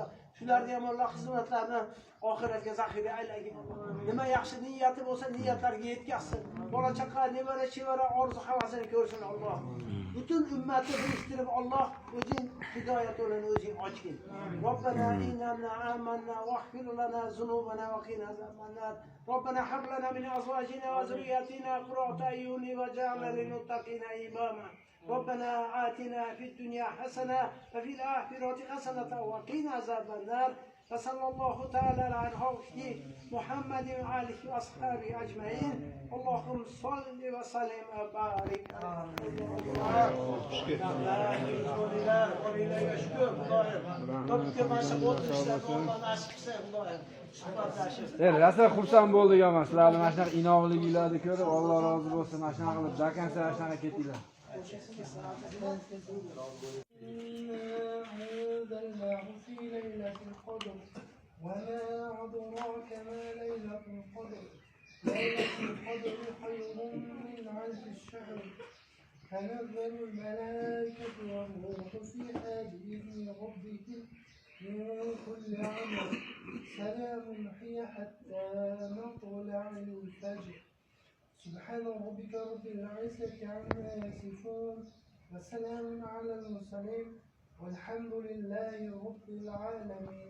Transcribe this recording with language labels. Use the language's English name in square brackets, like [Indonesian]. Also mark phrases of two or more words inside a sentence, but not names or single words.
[Uzbek] Shularni ham Alloh xizmatlarini oxiratga zaxira aylagin. Nima yaxshi niyati bo'lsa, niyatlariga yetkazsin. Bola chaqa, nevara, chevara orzu havasini ko'rsin Alloh. Butun ummatni biriktirib Alloh o'zing hidoyat yo'lini o'zing ochgin. [Arabic] ربنا إننا آمنا فاغفر لنا ذنوبنا وقنا عذاب النار. ربنا هب لنا من أزواجنا وذرياتنا قرة أعين واجعلنا للمتقين إماما. ربنا آتنا في الدنيا حسنة وفي الآخرة حسنة وقنا عذاب النار وصلى الله تعالى على حوله محمد وآله وأصحابه أجمعين اللهم صل وسلم وبارك [Uzbek] Rasul xursand bo'ldik ama sizlarni mana shunaqa inoqligingizni ko'rib Alloh rozi bo'lsin. Mana shunaqa qilib zakansa shunaqa ketinglar. [Arabic] أنزلناه في ليلة القدر وما أدراك ما ليلة القدر ليلة القدر خير من ألف الشهر تنزل الملائكة والروح فيها بإذن ربهم من كل أمر سلام هي حتى مطلع الفجر سبحان ربك رب العزة عما يصفون وسلام على المرسلين والحمد لله رب العالمين.